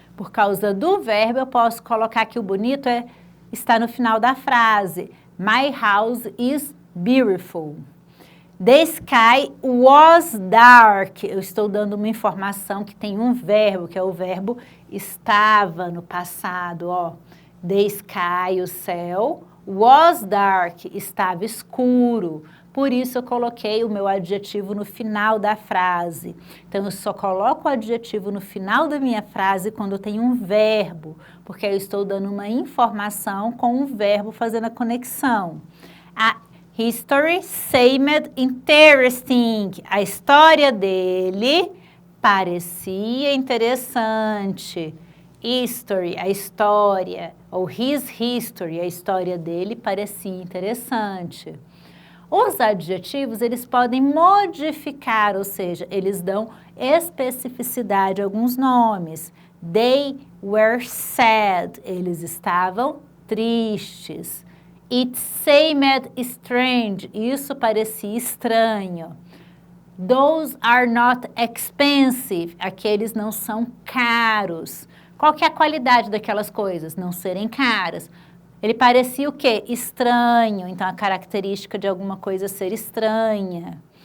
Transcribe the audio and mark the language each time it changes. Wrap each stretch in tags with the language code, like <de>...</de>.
<pt>Por causa do verbo, eu posso colocar que o bonito está no final da frase.</pt> <en>My house is beautiful. The sky was dark.</en> <pt>Eu estou dando uma informação que tem um verbo, que é o verbo estava no passado. Ó.</pt> <en>The sky,</en> <pt>o céu,</pt> <en>was dark,</en> <pt>estava escuro. Por isso eu coloquei o meu adjetivo no final da frase. Então eu só coloco o adjetivo no final da minha frase quando eu tenho um verbo, porque eu estou dando uma informação com um verbo fazendo a conexão.</pt> <en>A history seemed interesting.</en> <pt>A história dele parecia interessante. History, a história, ou</pt> <en>his history,</en> <pt>a história dele parecia interessante. Os adjetivos, eles podem modificar, ou seja, eles dão especificidade a alguns nomes.</pt> <en>They were sad,</en> <pt>eles estavam tristes.</pt> <en>It seemed strange,</en> <pt>isso parecia estranho.</pt> <en>Those are not expensive,</en> <pt>aqueles não são caros. Qual que é a qualidade daquelas coisas? Não serem caras. Ele parecia o quê? Estranho. Então, a característica de alguma coisa ser estranha.</pt>